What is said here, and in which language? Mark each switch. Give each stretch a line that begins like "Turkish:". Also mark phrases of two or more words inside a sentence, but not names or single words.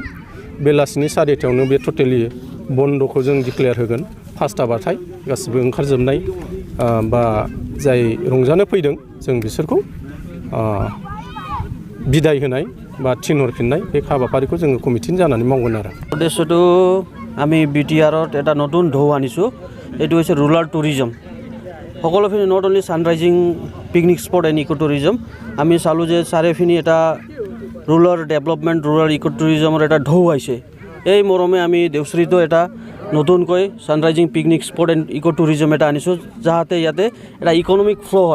Bodo: बेलासिनि 4टायावनो बे टटेलि बन्द'खौ जों डिक्लेयार होगोन। 5टाबाथाय गासिबो ओंखारजोबनाय बा जाय रंजानो फैदों जों बिसोरखौ बिदाय होनाय বা थिनहरफिननाय बे हाबाफारिखौ जोङो कमिटिनि जानानै मावगोन आरो।
Assamese: উদ্দেশ্যটো আমি BTRত এটা নতুন ঢৌ আনিছোঁ। এইটো হৈছে
English: rural tourism.
Assamese: সকলোখিনি
English: not only sunrising picnic spot and eco tourism.
Assamese: আমি চালোঁ যে চাৰিওপিনে এটা
English: rural development, rural eco tourismৰ
Assamese: এটা ঢৌ আহিছে। এই মৰমে আমি দেওশ্ৰীতো এটা নতুনকৈ
English: sunrising picnic spot and eco tourism
Assamese: এটা আনিছোঁ, যাতে ইয়াতে এটা
English: economic flow'
Assamese: হয়।